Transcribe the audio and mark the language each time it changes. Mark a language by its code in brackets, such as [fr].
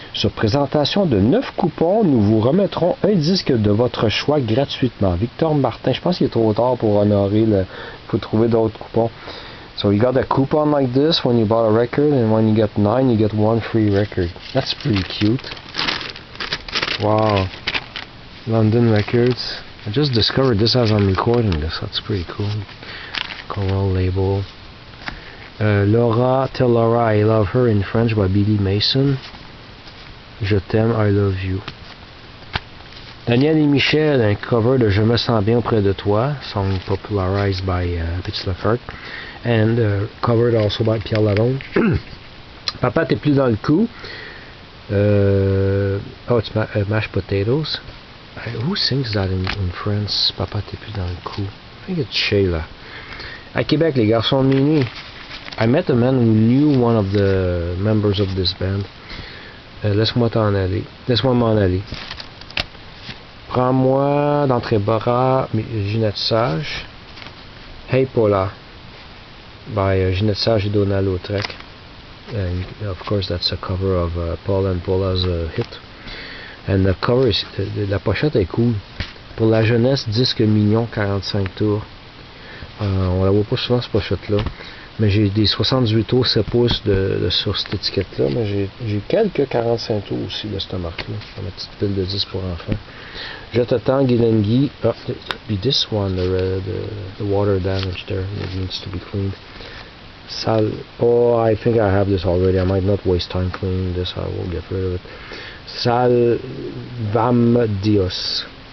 [fr] Sur présentation de 9 coupons, nous vous remettrons un disque de votre choix gratuitement. Victor Martin, je pense qu'il est trop tard pour honorer il faut trouver d'autres coupons. [en] So you got a coupon like this when you bought a record, and when you get 9, you get 1 free record. That's pretty cute. Wow. London Records. I just discovered this as I'm recording this. That's pretty cool. Coral label. Laura, Tell Laura I Love Her in French by Billy Mason. [fr] Je t'aime, [en] I love you. [fr] Daniel et Michel, un cover de Je me sens bien auprès de toi, [en] song popularized by Petit Lefort, and covered also by Pierre Lalonde. [fr] Papa, t'es plus dans le coup. [en] Oh, it's mashed potatoes. Who sings that in France? [fr] Papa, t'es plus dans le coup. [en] I think it's Sheila. [fr] À Québec, les garçons de minuit. [en] I met a man who knew one of the members of this band. [fr] Laisse-moi t'en aller. Laisse-moi m'en aller. Prends-moi dans tes bras, Ginette Sage. [en] Hey Paula, by Ginette Sage et Donald Lautrec. And of course, that's a cover of Paul and Paula's hit. And the cover is, [fr] la pochette est cool. Pour la jeunesse, disque mignon, 45 tours. On la voit pas souvent, cette pochette-là. Mais j'ai des 78 tours, 7 pouces sur cette étiquette-là. Mais j'ai quelques 45 tours aussi de cette marque-là. Dans ma petite pile de 10 pour enfants. Je t'attends, Guy. [en] Oh, be this one, the water damage there. It needs to be cleaned. Oh, I think I have this already. I might not waste time cleaning this. I will get rid of it. Salvam Dios.